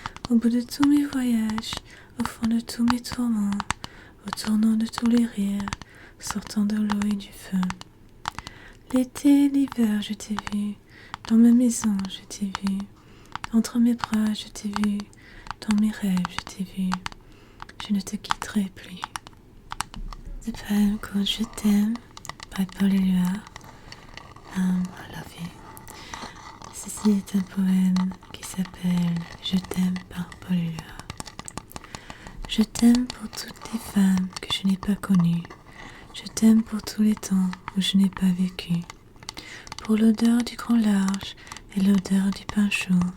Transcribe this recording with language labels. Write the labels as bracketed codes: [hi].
[fr] Au bout de tous mes voyages, au fond de tous mes tourments, au tournant de tous les rires, sortant de l'eau et du feu. L'été, l'hiver je t'ai vu, dans ma maison je t'ai vu, entre mes bras je t'ai vu, dans mes rêves je t'ai vu, je ne te quitterai plus. [en] The poem called Je t'aime by Paul Éluard. I love you. [fr] Ceci est un poème qui s'appelle Je t'aime par Paul Éluard. Je t'aime pour toutes les femmes que je n'ai pas connues. Je t'aime pour tous les temps où je n'ai pas vécu. Pour l'odeur du grand large et l'odeur du pain chaud.